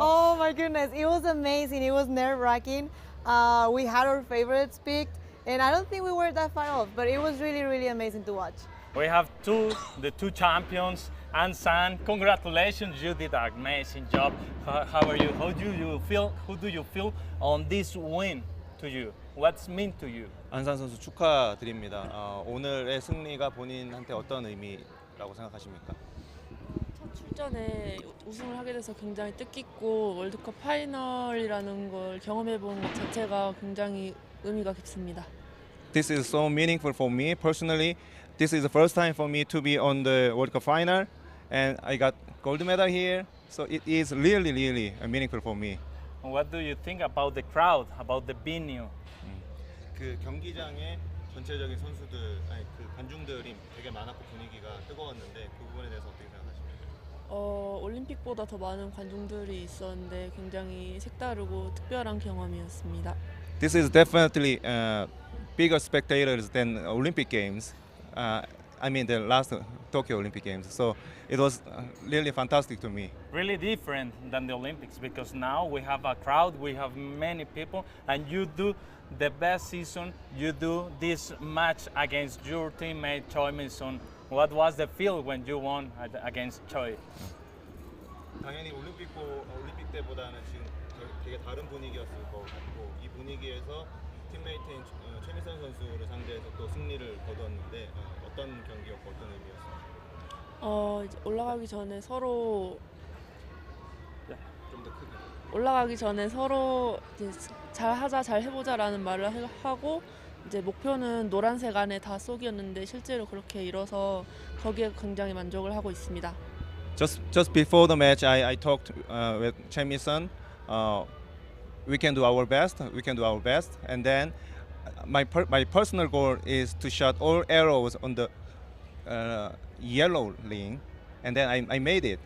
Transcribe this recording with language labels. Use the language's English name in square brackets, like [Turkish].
[English] Oh my goodness, it was amazing. It was nerve-wracking. We had our favorites picked, and I don't think we were that far off, but it was really amazing to watch. We have the two champions, and San. Congratulations, you did an amazing job. How are you? How do you feel? Who do you feel on this win to you? What's mean to you? [Korean] 안산 선수 축하드립니다. 오늘의 승리가 본인한테 어떤 의미라고 생각하십니까? 첫 출전에 우승을 하게 돼서 굉장히 뜻깊고 월드컵 파이널이라는 걸 경험해 본 것 자체가 굉장히 의미가 깊습니다. [English] This is so meaningful for me personally. This is the first time for me to be on the World Cup final, and I got gold medal here. So it is really meaningful for me. What do you think about the crowd, about the venue? [Korean] 그 경기장에 전체적인 선수들, 아니 그 관중들이 되게 많았고 분위기가 뜨거웠는데 그 부분에 대해서 어떻게 생각하십니까? 올림픽보다 더 많은 관중들이 있었는데 굉장히 색다르고 특별한 경험이었습니다. [English] This is definitely bigger spectators than Olympic Games. I mean the last Tokyo Olympic Games. So it was really fantastic to me. Really different than the Olympics because now we have a crowd, we have many people, and you do the best season. You do this match against your teammate Choi Min-sun. What was the feel when you won against Choi? [Korean] 당연히 올림픽 때보다는 지금 되게 다른 분위기였을 것 같고 이 분위기에서 팀메이트인 최민선 선수를 상대해서 또 승리를 거두었는데 어떤 경기였고 어떤 의미였습니까? 이제 올라가기 전에 서로 좀 더 크게. 올라가기 전에 서로 이제 잘하자, 잘 해보자라는 말을 하고 이제 목표는 노란색 안에 다 쏘기였는데 실제로 그렇게 이뤄서 거기에 굉장히 만족을 하고 있습니다. [English] Just before the match, I talked with Choi Min-sun. We can do our best. We can do our best. And then my personal goal is to shot all arrows on the yellow ring, and then I made it.